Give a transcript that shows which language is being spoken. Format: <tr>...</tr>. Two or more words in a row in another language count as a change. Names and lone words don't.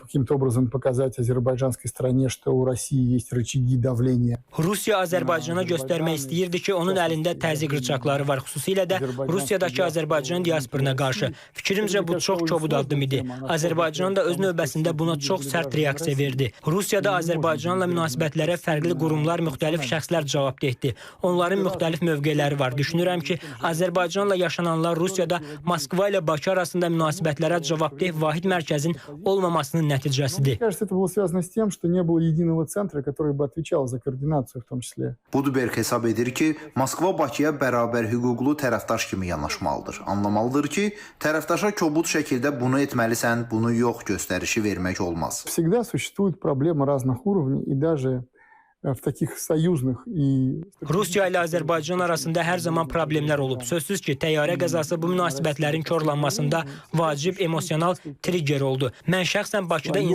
<ru>каким-то образом показать азербайджанской стране, что у России есть рычаги давления.</ru> <az>Rusiya Azərbaycana göstərmək istəyirdi ki, onun əlində təzyiq rıçaqları var, xüsusilə də Rusiyadakı Azərbaycan diasporuna qarşı. Fikrimcə bu çox kobud addım idi. Azərbaycan da öz növbəsində buna çox sərt reaksiya verdi. Rusiyada Azərbaycanla münasibətlərə fərqli qurumlar, müxtəlif şəxslər cavabdehdir. Onların müxtəlif mövqeləri var. Düşünürəm ki, Azərbaycanla yaşananlar Rusiyada Moskva ilə Bakı arasında münasibətlərə cavabdeh vahid mərkəzin olmamasının nəticəsidir.</az> <ru>Мне кажется, это было связано с тем, что не было единого центра, который бы отвечал за координацию в том числе.</ru> <az>Budberg hesab edir ki, Moskva Bakıya bərabər hüquqlu tərəfdaş kimi yanaşmalıdır. Anlamalıdır ki, tərəfdaşa kobud şəkildə bunu etməlisən, bunu yox göstərişi vermək olmaz.</az> <ru>Всегда существуют проблемы разных уровней и даже в таких союзных и...</ru> <az>Rusiya ilə Azərbaycan arasında hər zaman problemlər olub. Sözsüz ki, təyyarə qəzası bu münasibətlərin korlanmasında vacib emosional trigger oldu. Mən şəxsən Bakıda</az>